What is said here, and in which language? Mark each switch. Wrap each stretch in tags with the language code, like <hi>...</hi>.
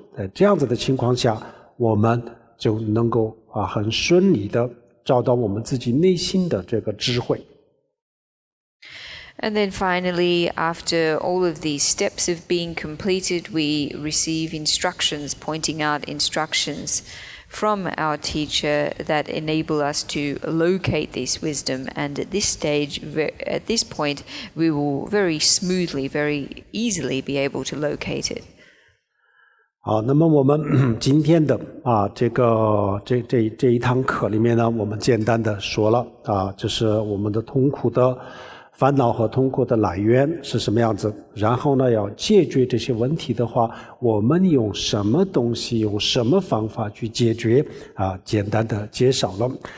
<zh>在这样子的情况下，我们就能够很顺利的找到我们自己内心的这个智慧。</zh> <en>And then finally, after all of these steps have been completed, we receive instructions, pointing out instructions from our teacher that enable us to locate this wisdom. And at this point, we will very smoothly, very easily be able to locate it.</en> <zh>好，那么我们今天的这一堂课里面呢，我们简单的说了就是我们的痛苦的烦恼和痛苦的来源是什么样子，然后呢要解决这些问题的话，我们用什么东西用什么方法去解决简单的介绍了。</zh>